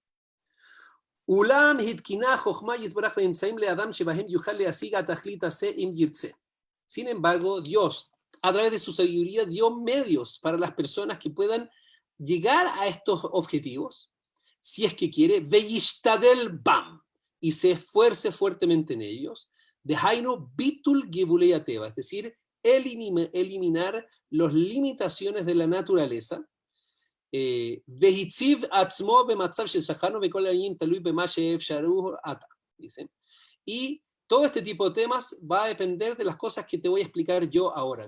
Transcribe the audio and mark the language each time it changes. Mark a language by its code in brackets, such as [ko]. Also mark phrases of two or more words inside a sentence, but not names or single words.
[es] Sin embargo, Dios, a través de su sabiduría, dio medios para las personas que puedan llegar a estos objetivos, si es que quiere, [he] וישתדל בהם, [es] y se esfuerce fuertemente en ellos, [he] דהיינו ביטול גבולי הטבע, [es] es decir, eliminar las limitaciones de la naturaleza, dice, y todo este tipo de temas va a depender de las cosas que te voy a explicar yo ahora.